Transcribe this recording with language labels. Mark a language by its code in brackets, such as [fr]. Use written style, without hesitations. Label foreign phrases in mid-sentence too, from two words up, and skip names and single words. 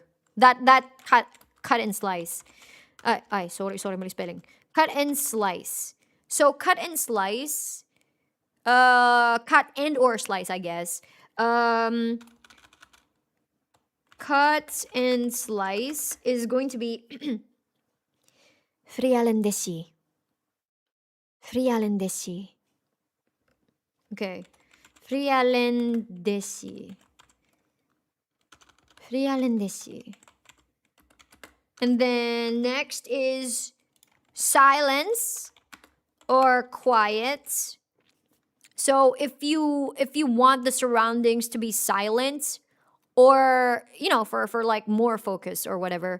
[en] That cut and slice. Sorry, mali spelling. Cut and slice. So cut and slice, cut and or slice, I guess. Cut and slice is going to be frialendeshi. Frialendeshi. Okay. Frialendeshi. Frialendeshi. And then next is silence or quiet. So if you want the surroundings to be silent, or, you know, for like more focus or whatever.